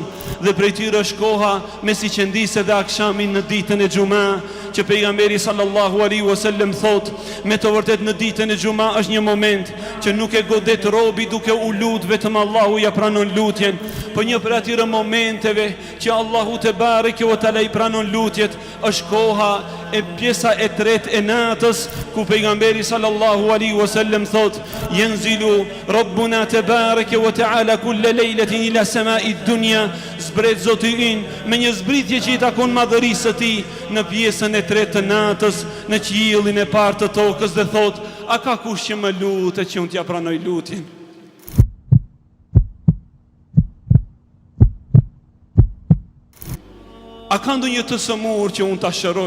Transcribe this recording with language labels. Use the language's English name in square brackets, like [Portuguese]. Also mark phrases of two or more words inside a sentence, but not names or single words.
[Albanian] Dhe prej tyre është koha me si qëndise dhe akshamin në ditën e xuma, që pejgamberi [Arabic] صلى الله عليه وسلم [Albanian] thot, me të vërtet në ditën e xuma është një moment që nuk e godet robi duke u lut, vetëm Allahu ja pranon lutjen. Po një për atyre momenteve që Allahu [Arabic] تبارك وتعالى [Albanian] i pranon lutjet, është koha e pjesa e tretë e natës, ku pejgamberi [Arabic] صلى الله عليه وسلم [Albanian] thot, [Arabic] ينزل ربنا تبارك وتعالى كل ليلة إلى السماء الدنيا, [Albanian] zbret Zoti ynë me një zbritje që i takon madhërisë së tij në pjesën e tretë të natës, në qiellin e parë të tokës, dhe thot, a ka kush që më lutet që unë t'ja pranoj lutjen? A ka ndonjë të sëmur që unë t'a shëroj?